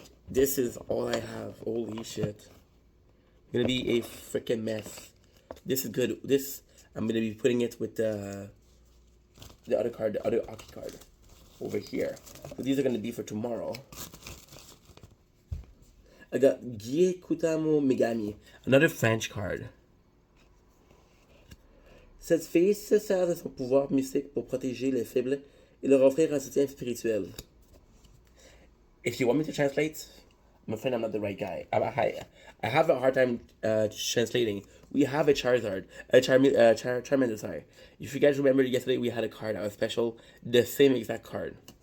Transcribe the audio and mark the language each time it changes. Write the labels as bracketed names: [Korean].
[English] This is all I have. Holy shit. It's gonna be a freaking mess. This is good. This I'm gonna be putting it with the other card, the other Aki card over here. So these are gonna be for tomorrow. I got Gie Kutamo Megami, another French card. [French] Cette fille se sert de son pouvoir mystique pour protéger les faibles et leur offrir un soutien spirituel. [English] If you want me to translate, I'm afraid I'm not the right guy. I have a hard time translating. We have a Charizard, Charmander, sorry. If you guys remember yesterday, we had a card that was special, the same exact card.